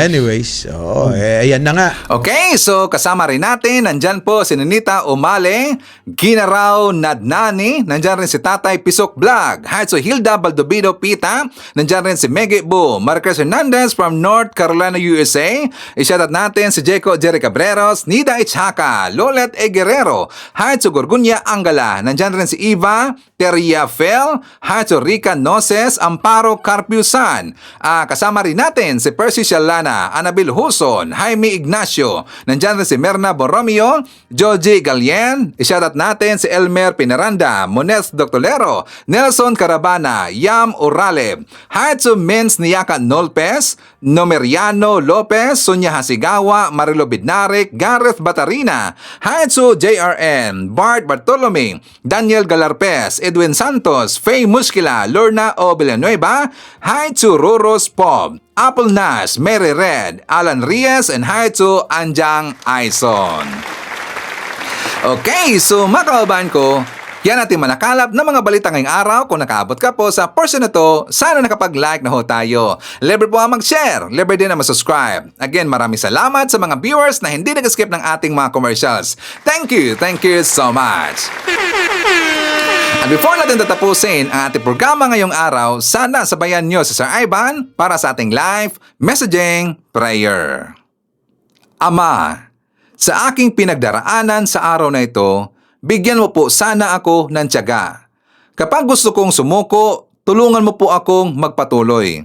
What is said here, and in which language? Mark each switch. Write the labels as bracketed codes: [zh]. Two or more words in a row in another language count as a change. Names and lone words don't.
[tl] Anyways, ayan na nga. Okay, so kasama rin natin, nandyan po si Ninita Umale, Ginaraw Nadnani, nandyan rin si Tatay Pisok Vlog, Hatso Hilda Baldobido Pita, nandyan rin si Meggy Bu, Marcos Hernandez from North Carolina, USA, isyadat natin si Jeco Jerry Cabreros, Nida Ichaka, Lolet E. Guerrero, Hatso Gorgunya Angala, nandyan rin si Eva Teria Fel, Hatso Rica Noses, Amparo Carpiusan, kasama rin natin si Percy Shalana, Anabil Huson, Jaime Ignacio, nandyan rin si Merna Borromeo, Joji Galien, isyadat natin si Elmer Pinaranda, Mones Doctolero, Nelson Carabana, Yam Urale, Hatsu Mins Niyaka Nolpes, Nomeriano Lopez, Sonia Hasigawa, Marilo Bidnarik, Gareth Batarina, Hatsu JRN, Bart Bartolome, Daniel Galarpes, Edwin Santos, Faye Musquila, Lorna O. Villanueva. [en] Hi to Roros Pop, Apple Nas, Mary Red, Alan Reyes, and hi to Anjang Aison. [tl] Okay, so mga kababayan ko, yan natin manakalap ng mga balita ngayong araw. Kung nakaabot ka po sa portion na to, sana nakapag-like na ho tayo. Libre po ang mag-share, libre din na mag-subscribe. Again, maraming salamat sa mga viewers na hindi nag-skip ng ating mga commercials. [en] Thank you so much. [tl] At before natin tatapusin ang ating programa ngayong araw, sana sabayan nyo si Sir Ivan para sa ating live messaging prayer. Ama, sa aking pinagdaraanan sa araw na ito, bigyan mo po sana ako ng tiyaga. Kapag gusto kong sumuko, tulungan mo po akong magpatuloy.